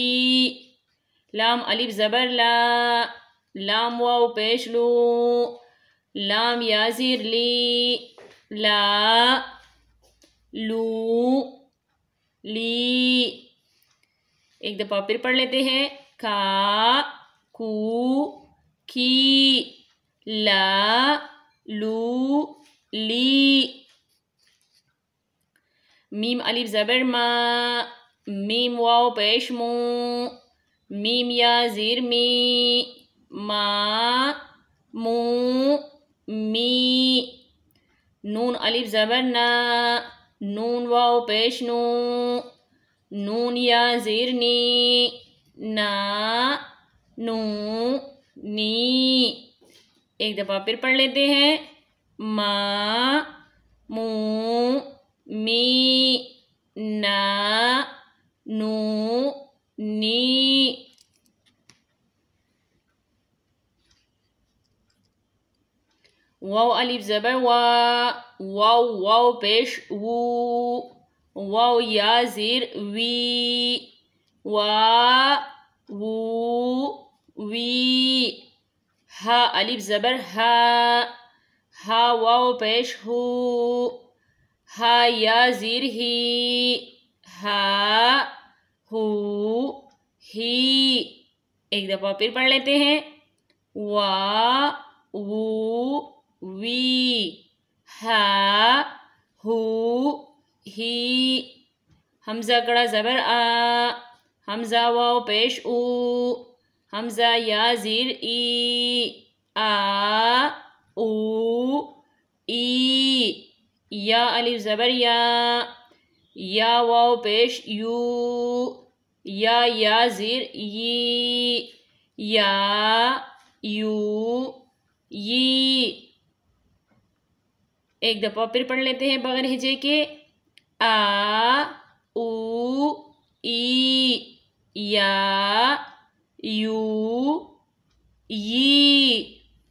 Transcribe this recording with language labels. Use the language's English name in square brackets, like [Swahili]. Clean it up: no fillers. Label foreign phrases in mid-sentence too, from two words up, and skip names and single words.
[Urdu] لام الف زبر لا، لام واو پیش لو، لام یا زیر لی، لا لو لی۔ ایک دفعہ پھر پڑھ لیتے ہیں۔ کا کو کی، لا لو لی۔ میم الف زبر ما، میم واو پیش مو، میم یا زیر می، ما مو می۔ نون الف زبر نا، نون واو پیش نو، نون یا زیر نی، نا نو نی۔ ایک دفعہ پھر پڑھ لیتے ہیں۔ ما مو می، نا نو نی۔ واو الف زبر وا، واو واو پیش وو، واو یا زیر وی، وا وو وی. ہا الف زبر ہا. ہا واو پیش ہو. ہا یا زیر ہی. ہا ہو ہی. ایک دفعہ پھر پڑھ لیتے ہیں. وا وو وی. ہا ہو ہی. حمزہ کڑا زبر آ. حمزہ واو پیش او. حمزہ یا زیر ای. آ او ای. یا الف زبر یا. یا واو پیش یو. یا زیر ی. یا یو یی. ایک دفعہ پھر پڑھ لیتے ہیں بغیر ہجے کے. آ او ای. یا یو یی.